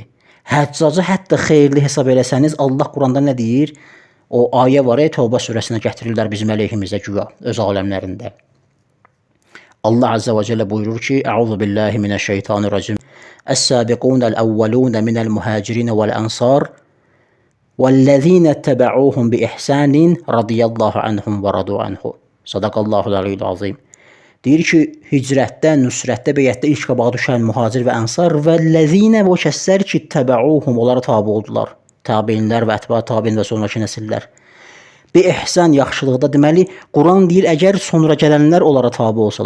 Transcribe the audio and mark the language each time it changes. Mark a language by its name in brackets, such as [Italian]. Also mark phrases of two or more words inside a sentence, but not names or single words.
[Azerbaijani] Həccacı hətta xeyirli hesab eləsəniz, Allah Quranda nə deyir? O ayə var, Tövbə surəsinə gətirirlər bizim əleyhimizdə güya, öz aləmlərində. Allah [Arabic] عز وجل [Azerbaijani] buyurur ki, [Arabic] أعوذ بالله من الشيطان الرجيم. السابقون الأولون من المهاجرين والأنصار وَالَّذِينَ اتَّبَعُوهُمْ بِإِحْسَانٍ رَضِيَ اللّٰهُ عَنْهُمْ وَرَضُوا عَنْهُ. صدق الله العلي العظيم. [Azerbaijani] Deyir ki, hicrətdə, nüsrətdə, beyətdə ilk qabağa düşən mühacir və ənsar vəl-ləzīnə və o kəslər ki, təbəuhum, onlara tabi oldular. Tabeinlər və ətba tabiin və sonraki nəsillər. [Arabic] بإحسان, [Azerbaijani] yaxşılıqda deməli, Quran deyir, əgər sonra gələnlər onlara tabi olsalar.